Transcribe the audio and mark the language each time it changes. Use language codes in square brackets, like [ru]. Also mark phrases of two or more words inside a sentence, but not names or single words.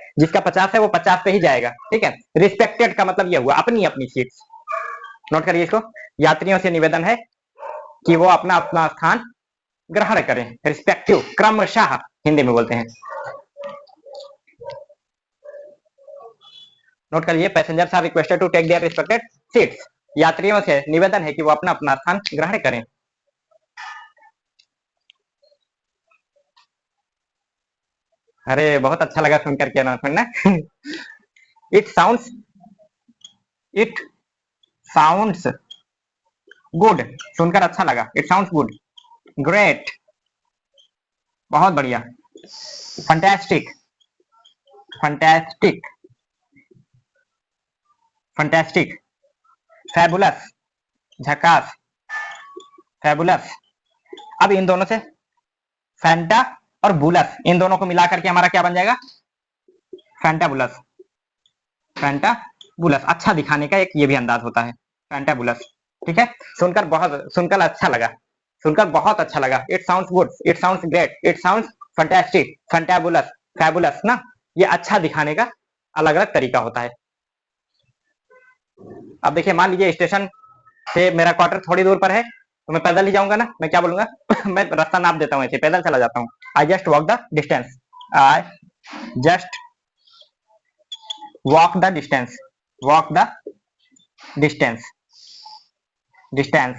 [hi] जिसका 50 है वो 50 पे ही जाएगा, ठीक है। रिस्पेक्टेड का मतलब यह हुआ अपनी अपनी सीट्स। नोट करिए इसको। यात्रियों से निवेदन है कि वो अपना अपना स्थान ग्रहण करें, रिस्पेक्टिव, क्रमशः हिंदी में बोलते हैं। [en] नोट करिए, passengers are requested to take their respected seats. [hi] यात्रियों से निवेदन है कि वो अपना अपना स्थान ग्रहण करें। अरे बहुत अच्छा लगा सुनकर के अनाउंसमेंट ना। [en] it sounds it sounds good, [hi] सुनकर अच्छा लगा। [en] it sounds good, great, [hi] बहुत बढ़िया, [en] fantastic, fantastic, fantastic, fabulous, झकास, fabulous. [hi] अब इन दोनों से फैंटा और बुलस, इन दोनों को मिलाकर के हमारा क्या बन जाएगा? [en] fantabulous, fantabulous. [hi] अच्छा दिखाने का एक ये भी अंदाज होता है, फैंटाबुलस। ठीक है, सुनकर अच्छा लगा, सुनकर बहुत अच्छा लगा। [en] it sounds good, it sounds great, it sounds fantastic, fantabulous, fabulous [hi] ना, ये अच्छा दिखाने का अलग अलग तरीका होता है। अब देखिए, मान लीजिए स्टेशन से मेरा क्वार्टर थोड़ी दूर पर है, तो मैं पैदल ही जाऊंगा ना, मैं क्या बोलूंगा? मैं रास्ता नाप देता हूँ, ऐसे पैदल चला जाता हूँ। [en] I just walk the distance, I just walk the distance, walk the distance, distance.